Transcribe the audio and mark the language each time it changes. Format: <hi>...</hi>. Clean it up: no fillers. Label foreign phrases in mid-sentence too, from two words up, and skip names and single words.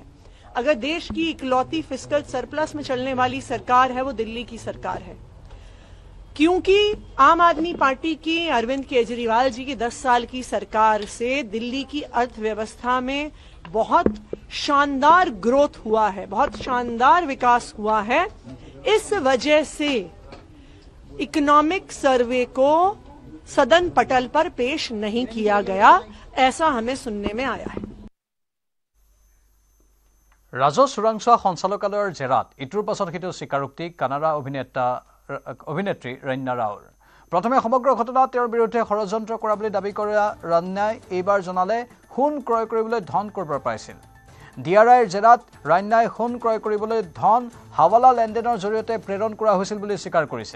<hi>अगर देश की इकलौती</hi> <en>fiscal surplus</en> <hi>में चलने वाली सरकार है वो दिल्ली की सरकार है, क्योंकि आम आदमी पार्टी की अरविंद केजरीवाल जी की 10 साल की सरकार से दिल्ली की अर्थव्यवस्था में बहुत शानदार ग्रोथ हुआ है, बहुत शानदार विकास हुआ है। इस वजह से</hi> <en>economic survey</en> <hi>को सदन पटल पर पेश नहीं किया गया, ऐसा हमें सुनने में आया है।</hi> <as>राजह चোराংচোৱা সঞ্চালকালয়ৰ জেৰাত ইটোৰ পাছত সিটো স্বীকাৰোক্তি কানাডা অভিনেত্ৰী ৰণ্যা ৰাওৰ। প্ৰথমে সমগ্ৰ ঘটনা তেওঁৰ বিৰুদ্ধে ষড়যন্ত্ৰ কৰা বুলি দাবী কৰা ৰণ্যাই এইবাৰ জনালে সোণ ক্ৰয় কৰিবলৈ ধন কৰবাৰ পাইছিল। ডিআৰআইৰ জেৰাত ৰণ্যাই সোণ ক্ৰয় কৰিবলৈ ধন হাৱালা লেনদেনৰ জৰিয়তে প্ৰেৰণ কৰা হৈছিল বুলি স্বীকাৰ কৰিছে।</as>